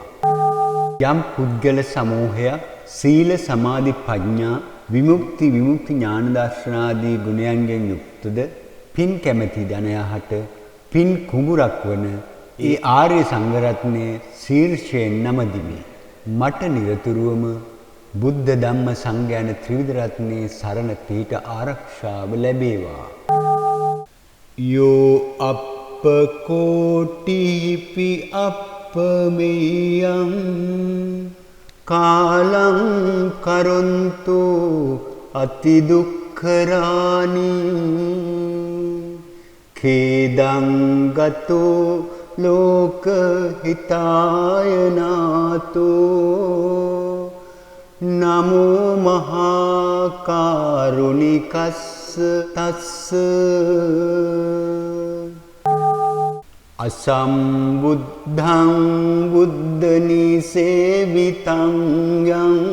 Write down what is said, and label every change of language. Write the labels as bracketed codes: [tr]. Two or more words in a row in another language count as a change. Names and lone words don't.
[si] යම් පුද්ගල සමූහයක් සීල සමාධි ප්‍රඥා විමුක්ති ඥාන දර්ශනාදී ගුණයන්ගෙන් යුක්තද පින් කැමැති ජනයාට පින් කුඹුරක් වන ඒ ආර්ය සංඝ රත්නයේ ශීර්ෂයෙන් නමදිමි. මට නිරතුරුවම බුද්ධ ධම්ම සංඝ යන ත්‍රිවිධ රත්නයේ සරණ පීඨ ආරක්ෂාව ලැබේවා. [pi] යෝ අප්පකෝටිපි අප්පමෙයං කාලං කරොන්තු අතිදුක්ඛරානි khedang gato ලෝක හිතායනාතෝ නමෝ මහා කාරුණිකස්ස තස්ස අසම්බුද්ධං බුද්ධනිසේවිතං යං